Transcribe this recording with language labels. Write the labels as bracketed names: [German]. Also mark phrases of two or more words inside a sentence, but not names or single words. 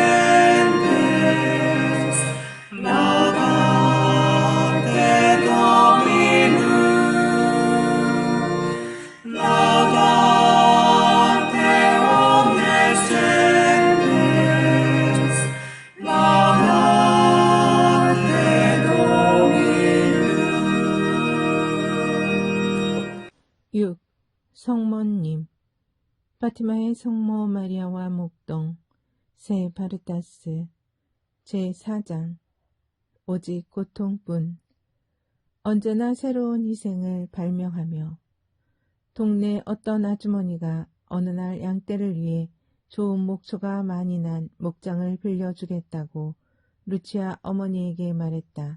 [Latin] gentes, laudate Dominum, laudate omnes gentes, laudate Dominum. 6. [Korean] 성모님 파티마의 성모 마리아와 목동 세 바르타스 제4장 오직 고통뿐 언제나 새로운 희생을 발명하며 동네 어떤 아주머니가 어느 날 양떼를 위해 좋은 목초가 많이 난 목장을 빌려주겠다고 루치아 어머니에게 말했다.